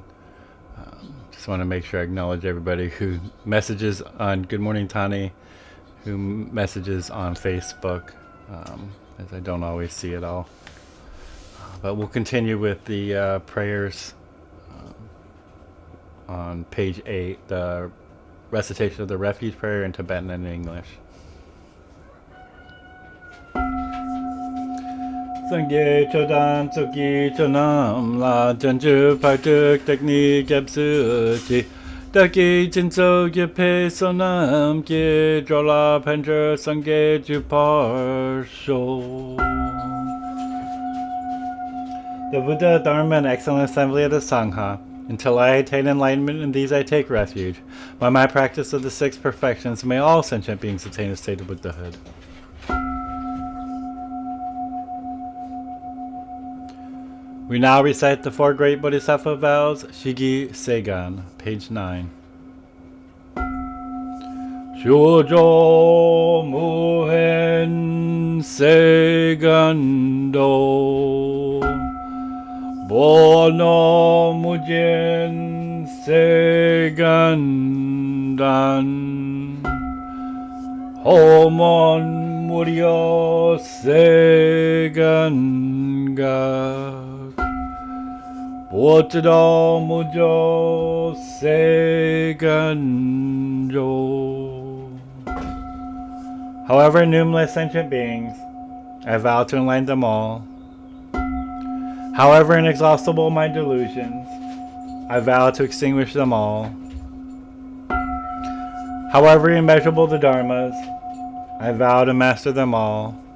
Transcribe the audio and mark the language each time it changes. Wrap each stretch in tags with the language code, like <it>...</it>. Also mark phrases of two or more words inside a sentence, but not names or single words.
<en>Just want to make sure I acknowledge everybody who messages on Good Morning Tani, who messages on Facebook, as I don't always see it all. But we'll continue with the prayers on page 8, the recitation of the refuge prayer in Tibetan and English.</en> <bo>སངས་རྒྱས་ཆོས་དང་ཚོགས་ཀྱི་མཆོག་རྣམས་ལ། བྱང་ཆུབ་བར་དུ་བདག་ནི་སྐྱབས་སུ་མཆི། བདག་གིས་སྦྱིན་སོགས་བགྱིས་པའི་བསོད་ནམས་ཀྱིས། འགྲོ་ལ་ཕན་ཕྱིར་སངས་རྒྱས་འགྲུབ་པར་ཤོག.</bo> <en>The Buddha, Dharma, and excellent assembly of the Sangha. Until I attain enlightenment, in these I take refuge. By my practice of the 6 perfections, may all sentient beings attain a state of Buddhahood. We now recite the 4 great Bodhisattva vows, Shigi Seigan, page 9.</en> <ja>衆生無辺誓願度煩悩無尽誓願断 法門無量誓願学 仏道無上誓願成.</ja> <en>However numerous sentient beings, I vow to enlighten them all. However inexhaustible my delusions, I vow to extinguish them all. However immeasurable the dharmas, I vow to master them all.</en>